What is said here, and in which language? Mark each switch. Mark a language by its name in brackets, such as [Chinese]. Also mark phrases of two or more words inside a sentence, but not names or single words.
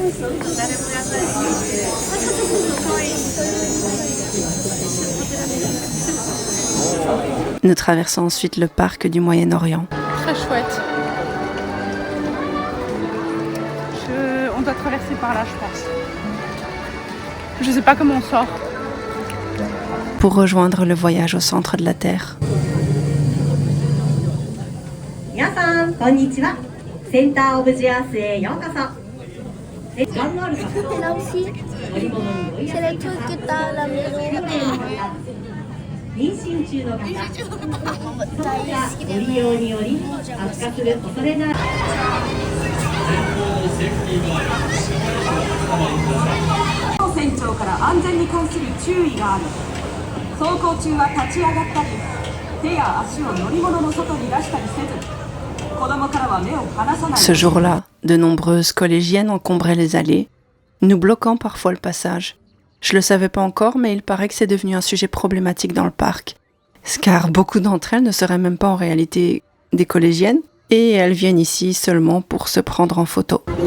[French] Nous traversons ensuite le parc du Moyen-Orient. Très chouette. On doit traverser par là, je pense. Je sais pas comment on sort. Pour rejoindre le voyage au centre de la Terre. [Japanese] 皆さんこんにちは。センターオブジアースへようこそ。時間のある方は乗り物に乗りやすい方、妊娠中の方、そういったご利用により悪化する恐れのある。船長から安全に関する注意がある。走行中は立ち上がったり、手や足を乗り物の外に出したりせず、子供からは目を離さない。 [French] Ce jour-là, de nombreuses collégiennes encombraient les allées, nous bloquant parfois le passage. Je le savais pas encore, mais il paraît que c'est devenu un sujet problématique dans le parc. Car beaucoup d'entre elles ne seraient même pas en réalité des collégiennes, et elles viennent ici seulement pour se prendre en photo.